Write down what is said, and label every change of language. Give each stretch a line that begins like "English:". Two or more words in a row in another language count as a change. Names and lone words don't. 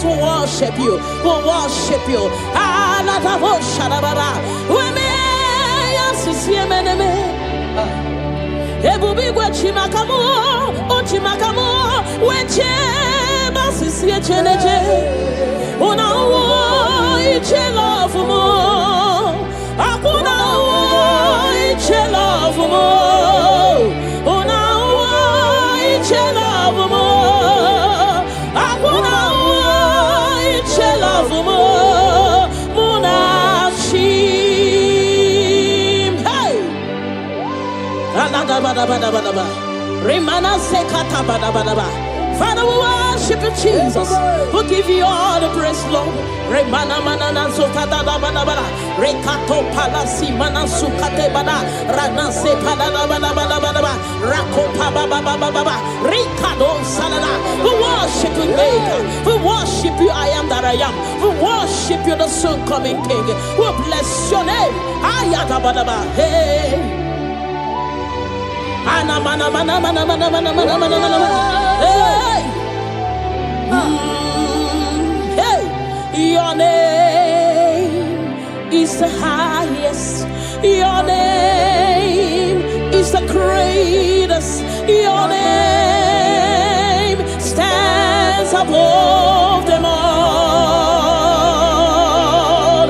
English: We worship you. We worship you.
Igbo: Una iche love mo, akuna iche love mo. Una iche love mo, akuna iche love mo. Muna chim, hey. Alada bada bada bada bada. Rimana sekata bada bada bada.
English: Father, we worship you, Jesus. We give you all the praise, Lord. Remana manana zota da bana bana. Rekato palasi mana sukate bana. Rana se palana bana bana bana. Rako pa ba ba ba ba ba. Rikado salada. We worship you, Maker. We worship you, I am that I am. We worship you, the soon coming King. We bless your name. Ayada bana ba. Hey. Ana mana mana mana mana mana mana mana mana. Hey. Hey. Your name is the highest. Your name is the greatest. Your name stands above them all.